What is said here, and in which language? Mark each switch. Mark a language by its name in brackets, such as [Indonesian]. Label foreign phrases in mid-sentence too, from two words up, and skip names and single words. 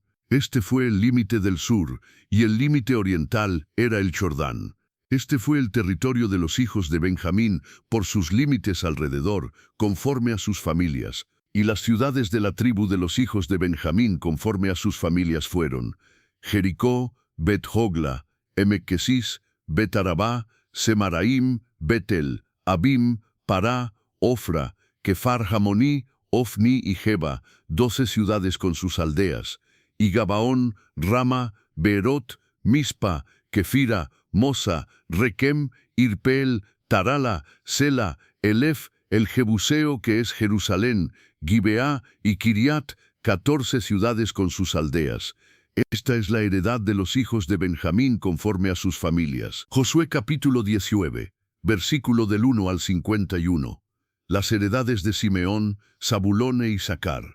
[Spanish] Este fue el límite del sur, y el límite oriental era el Jordán. Este fue el territorio de los hijos de Benjamín por sus límites alrededor, conforme a sus familias. Y las ciudades de la tribu de los hijos de Benjamín conforme a sus familias fueron Jericó, Bet-Hogla, Emek-Kesis, Bet-Arabá, Semaraim, Betel, Abim, Pará, Ofra, Kefar Jamoní, Ofni y Geba, 12 ciudades con sus aldeas, y Gabaón, Rama, Beerot, Mispa, Kefira, Mosa, Requem, Irpel, Tarala, Sela, Elef, el Jebuseo que es Jerusalén, Gibeá y Kiriat, 14 ciudades con sus aldeas. Esta es la heredad de los hijos de Benjamín conforme a sus familias. Josué capítulo 19, versículo del 1 al 51. Las heredades de Simeón, Zabulón e Isaacar.